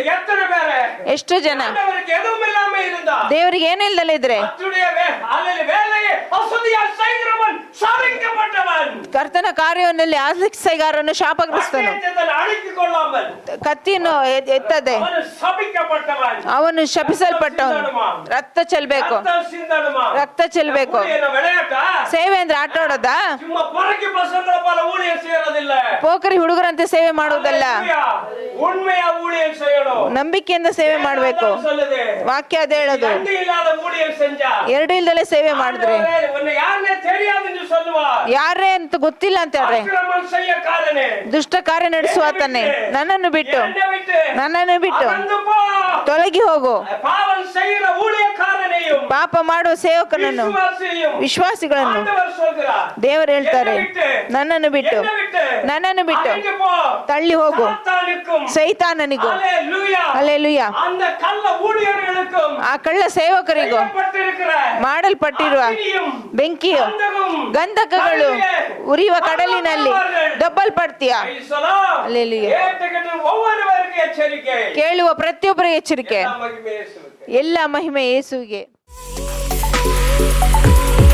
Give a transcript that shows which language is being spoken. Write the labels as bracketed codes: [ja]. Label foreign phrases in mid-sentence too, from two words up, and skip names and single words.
[ta] எத்தனை பேரு [kn] ಎಷ್ಟು ಜನ [ta] ஆண்டவருக்கு எதுவும் இல்லாம இருந்தா [kn] ದೇವರಿಗೆ ಏನಿಲ್ದಲೆ ಇದ್ರೆ [ta] கர்த்தருடைய வேலையை அசுதியால் செய்கிறவன் சபிக்கப்பட்டவன். [kn] ಕರ್ತನ ಕಾರ್ಯವನ್ನಲ್ಲಿ ಆಸಕ್ತಿಗಾರನು ಶಾಪಗ್ರಸ್ತನು. [ta] அத்தியத்தை அடக்கிக் கொள்ளாமல் [kn] ಕತ್ತಿಯನ್ನು ಎತ್ತದೆ [ta] அவன் சபிக்கப்பட்டவன். [kn] ಅವನು ಶಪಿಸಲ್ಪಟ್ಟವನು. ರಕ್ತ ಚೆಲ್ಬೇಕು, [ta] ரத்தம் சிந்தணுமா? [kn] ರಕ್ತ ಚೆಲ್ಬೇಕು. [ta] ஊழியம் என்ன விளையாட்டா? [kn] ಸೇವೆ ಅಂದ್ರೆ ಆಟ ಆಡೋದಾ? [ta] சும்மா பொறுக்கி பசங்கள போல ஊழியம் செய்யறதில்ல. [kn] ಪೋಖರಿ ಹುಡುಗರಂತೆ ಸೇವೆ ಮಾಡುವುದಲ್ಲ, [ta] உண்மையா ஊழியம் செய்யணும். [kn] ನಂಬಿಕೆಯಿಂದ ಸೇವೆ ಮಾಡ್ಬೇಕು. [ta] சொல்லுது, [kn] ವಾಕ್ಯ ಅದೇ ಹೇಳೋದು. [ta] ரெண்டு இல்லாத ஊழியம் செஞ்சா [kn] ಎರಡು ಇಲ್ದಲೆ ಸೇವೆ ಮಾಡಿದ್ರೆ [ta] உன்னை யாருன்னே தெரியாதுன்னு சொல்லுவா. [kn] ಯಾರೇ ಅಂತ ಗೊತ್ತಿಲ್ಲ ಅಂತ ಹೇಳ್ರೆ [ta] அக்கிரமம் செய்யக்காரனே, [kn] ದುಷ್ಟ ಕಾರ್ಯ ನಡೆಸುವಾತನೇ, ನನ್ನನ್ನು ಬಿಟ್ಟು [ta] என்னை விட்டு அகன்று போ. [kn] ತೊಲಗಿ ಹೋಗು. [ta] பாவம் செய்கிற ஊழியக்காரனையும் [kn] ಪಾಪ ಮಾಡುವ ಸೇವಕನನ್ನು, [ta] விசுவாசியையும் [kn] ವಿಶ್ವಾಸಿಗಳನ್ನು [ta] ஆண்டவர் சொல்கிறார். [kn] ದೇವರು ಹೇಳ್ತಾರೆ, ನನ್ನನ್ನು ಬಿಟ್ಟು [ta] அகன்று போ. [kn] ತಳ್ಳಿ ಹೋಗು [ta] சாத்தானுக்கும் [kn] ಸೈತಾನನಿಗೂ. [ta] ஹalleluya. [kn] ಹಲ್ಲೆಲೂಯಾ. [ta] அந்த கள்ள ஊழியர்களுக்கும் [kn] ಆ ಕಳ್ಳ ಸೇವಕರಿಗೂ [ta] செய்யப்பட்டிருக்கிற [kn] ಮಾಡಲ್ಪಟ್ಟಿರುವ [ta] அக்கினியும் [kn] ಬೆಂಕಿಯು, [ta] கந்தகமும் [kn] ಗಂಧಕಗಳು ಉರಿಯುವ ಕಡಲಿನಲ್ಲಿ ದಬ್ಬಲ್ಪಡ್ತೀಯ. ಹಲ್ಲೆಲೂಯಾ. [ta] கேட்டுக்கிட்டு ஒவ்வொருவருக்கும் எச்சரிக்கை. [kn] ಕೇಳುವ ಪ್ರತಿಯೊಬ್ಬರ ಎಚ್ಚರಿಕೆ. [ta] எல்லா மகிமையும் இயேசுவுக்கு. [kn] ಎಲ್ಲ ಮಹಿಮೆ ಯೇಸುವಿಗೆ.